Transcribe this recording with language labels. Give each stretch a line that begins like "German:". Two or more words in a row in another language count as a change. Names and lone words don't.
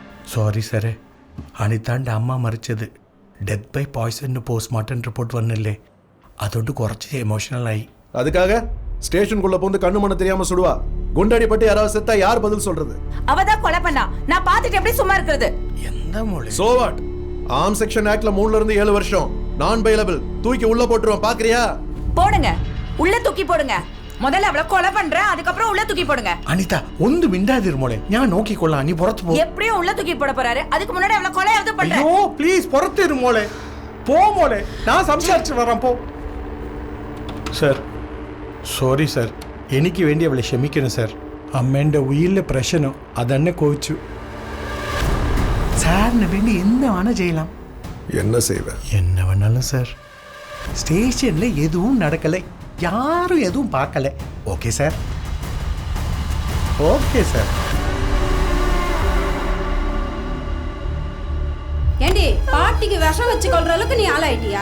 Malayalam: സോറി സാറേ അനിതാൻ്റെ അമ്മ മരിച്ചത്
English: death by poison postmortem report
Malayalam: വന്നില്ലേ അതുകൊണ്ട് കുറച്ച് എമോഷണലായി.
Tamil: அதுக்காக ஸ்டேஷனுக்குள்ள போந்து கண்ணு மண்ணு தெரியாம சுடுவா. குண்டடி பட்டு யாராவது செத்தா யார் பதில் சொல்றது? அவதான் கொலை பண்ணா. நான் பார்த்துட்டு எப்படி சும்மா இருக்கிறது?
Malayalam: എന്താ മോളെ?
English: so what? arm section
Tamil: ஆக்ட்ல 3ல இருந்து 7 வருஷம் நான் பைலபிள். தூக்கி உள்ள போட்டுருவோம், பாக்குறியா? போடுங்க, உள்ள தூக்கி போடுங்க. முதல்ல அவளை கொலை பண்றேன், அதுக்கப்புறம் உள்ள தூக்கி போடுங்க.
Malayalam: അനിത ഒന്ന് മിണ്ടാതിരു മോളെ, ഞാൻ നോക്കിക്കൊള്ളാം. നീ പുറത്തു പോ.
Tamil: எப்படியும் உள்ள தூக்கி போட போறாரு, அதுக்கு முன்னாடி அவளை கொலையாவது பண்றேன்.
Malayalam: അയ്യോ പ്ലീസ് പുറത്തിരു മോളെ. പോ മോളെ, ഞാൻ സംസാരിച്ചു വരാം. പോ.
English: sir sorry sir,
Malayalam: എനിക്ക് വേണ്ടി അവളെ ക്ഷമിക്കണം സർ. അമ്മേൻ്റെ ഉയിലെ പ്രശ്നം അതെന്നെ കോച്ചു. സാറിന് വേണ്ടി എന്ത് വേണം ചെയ്യலாம்.
Tamil: என்ன செய்வ? என்ன வேணாலும் சார். ஸ்டேஷன்ல எதுவும் நடக்கலை, யாரும் எதுவும் பார்க்கல.
English: okay sir, okay sir.
Tamil: ஏண்டி பாட்டிக்கு விஷம் வச்சு கொள்ற அளவுக்கு நீ ஆளாயிட்டியா?